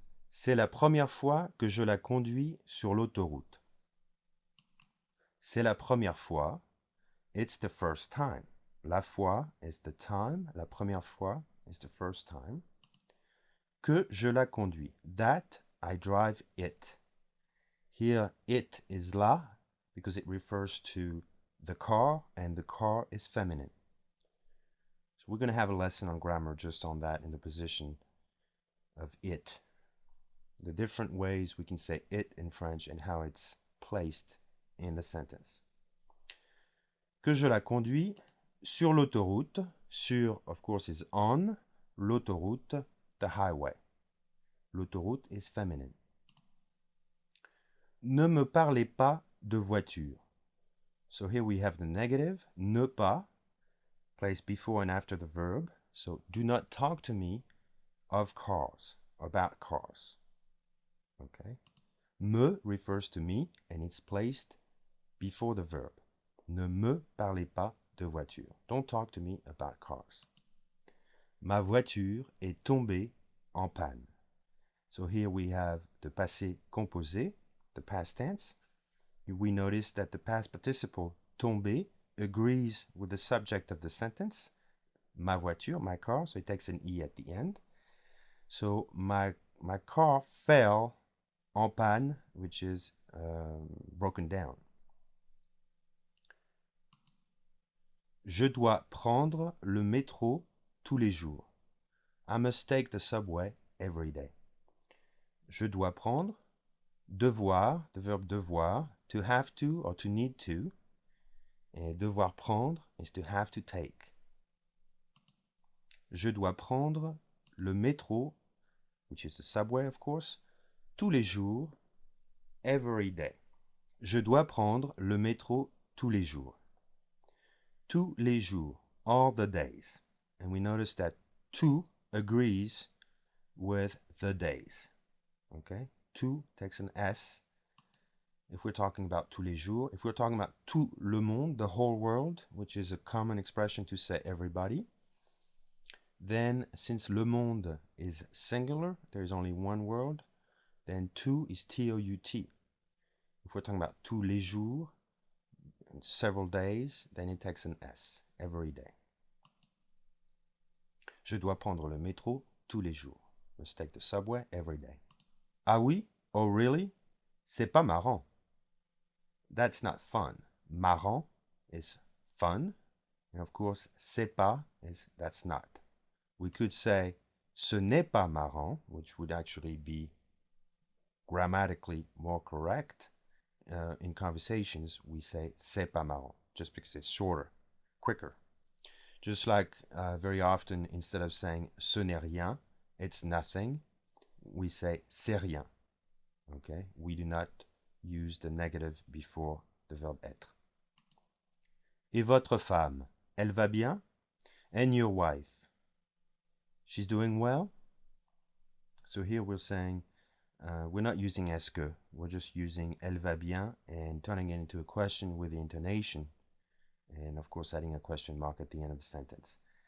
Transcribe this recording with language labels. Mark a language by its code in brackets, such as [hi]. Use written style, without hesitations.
[fr] C'est la première fois que je la conduis sur l'autoroute. C'est la première fois. [en] It's the first time. La fois is the time. [fr] La première fois [en] is the first time. [fr] Que je la conduis. [en] That I drive it. Here, it is la because it refers to the car, and the car is feminine. So we're going to have a lesson on grammar just on that in the position of it. The different ways we can say it in French and how it's placed in the sentence. [fr] Que je la conduis sur l'autoroute. [en] Sur, of course, is on. L'autoroute, the highway. L'autoroute is feminine. [fr] Ne me parlez pas de voiture. [en] So here we have the negative, ne pas, placed before and after the verb. So do not talk to me of cars, about cars. Okay. Me refers to me and it's placed before the verb. [fr] Ne me parlez pas de voiture. [en] Don't talk to me about cars. [fr] Ma voiture est tombée en panne. [en] So here we have the passé composé, the past tense. We notice that the past participle tomber agrees with the subject of the sentence. Ma voiture, my car, so it takes an E at the end. So my car fell en panne, which is broken down. [fr] Je dois prendre le métro tous les jours. [en] I must take the subway every day. [fr] Je dois prendre, [en] devoir, the verb devoir, to have to or to need to. Et devoir prendre is to have to take. [fr] Je dois prendre le métro, [en] which is the subway of course, [fr] tous les jours, [en] every day. [fr] Je dois prendre le métro tous les jours. Tous les jours, [en] all the days. and we notice that to agrees with the days. Okay? To takes an S. If we're talking about tous les jours, if we're talking about [fr] tout le monde, [en] the whole world, which is a common expression to say everybody, then since le monde is singular, there's only one word, then tout is T-O-U-T. If we're talking about tous les jours, several days, then it takes an S, every day. [fr] Je dois prendre le métro tous les jours. [en] Must take the subway every day. [fr] Ah oui? [en] Oh really? [fr] C'est pas marrant. [en] That's not fun. Marrant is fun. And of course, c'est pas is that's not. We could say [fr] ce n'est pas marrant, [en] which would actually be grammatically more correct. In conversations, we say [fr] c'est pas marrant, [en] just because it's shorter, quicker. Just like very often, instead of saying [fr] ce n'est rien, [en] it's nothing, we say [fr] c'est rien. [en] Okay? We do not use the negative before the verb être. [fr] Et votre femme, elle va bien? [en] And your wife, she's doing well? So here we're saying, we're not using est-ce que, we're just using [fr] elle va bien [en] and turning it into a question with the intonation. And of course, adding a question mark at the end of the sentence.